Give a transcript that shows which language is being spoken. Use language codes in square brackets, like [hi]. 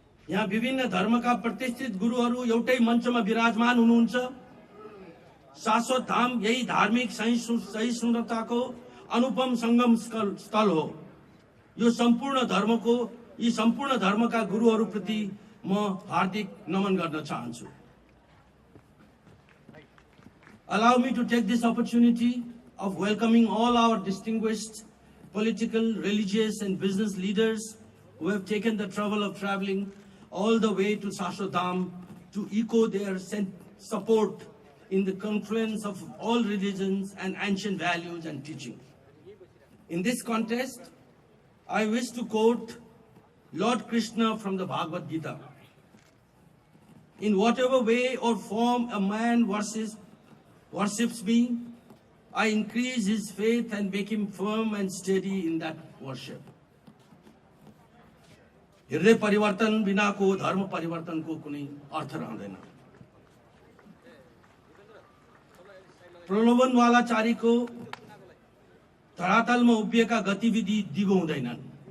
[ne] यहाँ विभिन्न धर्मका प्रतिष्ठित गुरुहरू एउटै मञ्चमा विराजमान हुनुहुन्छ। शाश्वत धाम यही धार्मिक सहिष्णुताको अनुपम संगम स्थल हो। यी सम्पूर्ण धर्मका गुरुहरूप्रति म हार्दिक नमन गर्न चाहन्छु। [en] Allow me to take this opportunity of welcoming all our distinguished political, religious, and business leaders who have taken the trouble of traveling all the way to Shashwat Dham to echo their support in the confluence of all religions and ancient values and teachings. In this context, I wish to quote Lord Krishna from the Bhagavad Gita. In whatever way or form a man worships me, I increase his faith and make him firm and steady in that worship. [ne] हृदय परिवर्तन बिनाको धर्म परिवर्तनको कुनै अर्थ रहँदैन। प्रलोभनवालाचारीको धरातलमा उभिएका गतिविधि दिगो हुँदैनन्।